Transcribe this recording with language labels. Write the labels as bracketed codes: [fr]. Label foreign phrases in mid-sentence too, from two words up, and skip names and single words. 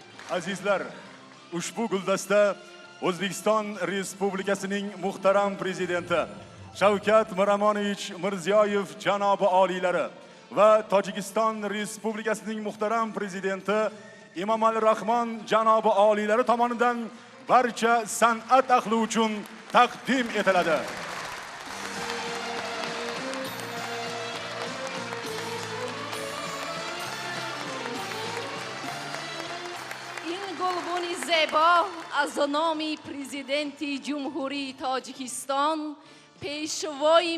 [uz] Azizlar, ushbu guldasta O'zbekiston Respublikasining muhtaram prezidenti Shavkat Miromonovich Mirziyoyev janobi oliylari va Tojikiston Respublikasining muhtaram prezidenti Emomali Rahmon janobi oliylari tomonidan barcha san'at ahli uchun taqdim etiladi. [tg] گلبونی زیبا از نام پرزیدنتی جمهوری تاجیکستان پیشوای